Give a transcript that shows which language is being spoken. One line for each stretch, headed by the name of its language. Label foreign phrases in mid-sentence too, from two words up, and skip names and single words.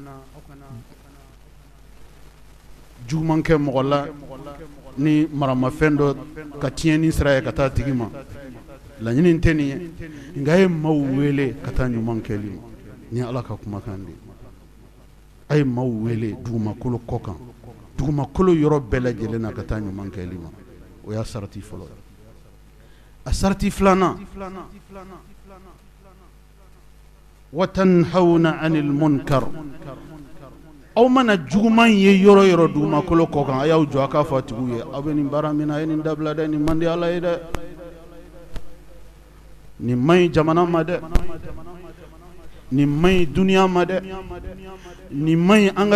Bambara: juguman kɛ mɔgɔ la ni maramafɛn dɔ ka tiɲɛni sira ye ka taa tigi ma laɲini tɛ nin ye nka ye maaw wele ka taa ɲuman kɛli ma ni ala ka kumakan de a ye maaw wele dugumakolo kɔ kan dugumakolo yɔrɔ bɛɛ lajɛlen na ka taa ɲuman kɛli ma o y'a sarati fɔlɔ a sarati filanan
Arabic: وتنهون عن المنكر
Bambara: aw mana juguman ye yɔrɔ yɔrɔ dugumakolo kɔ kan a y'aw jɔ a k'a fɔ tigiw ye aw bɛ nin baara min na a ye nin dabila dɛ nin man di ala ye dɛ nin man ɲi jamana ma dɛ nin man ɲi duniya ma dɛ nin man ɲi an ka